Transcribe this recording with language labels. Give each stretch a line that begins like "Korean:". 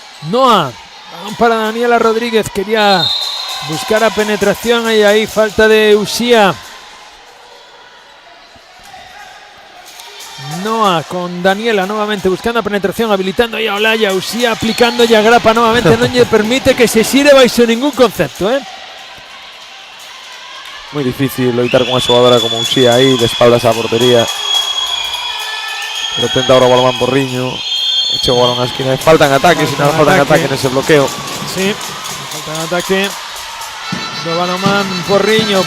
Spanish: Noa, balón para Daniela Rodríguez. Quería buscar a penetración y ahí falta de Uxía. Noa con Daniela nuevamente buscando a penetración, habilitando ahí a Olaya. Uxía aplicando ya grapa nuevamente.
Galician: Non lle permite que se xire baixo ningún concepto,
Spanish: Muy difícil loitar con una jugadora como Uxía ahí, de espaldas a la portería. Pero tenta ahora Balomán Porriño. Echa o balón a la esquina. Falta en ataque, si no falta en ataque en ese bloqueo.
Galician: Sí, falta en ataque do Balomán Porriño.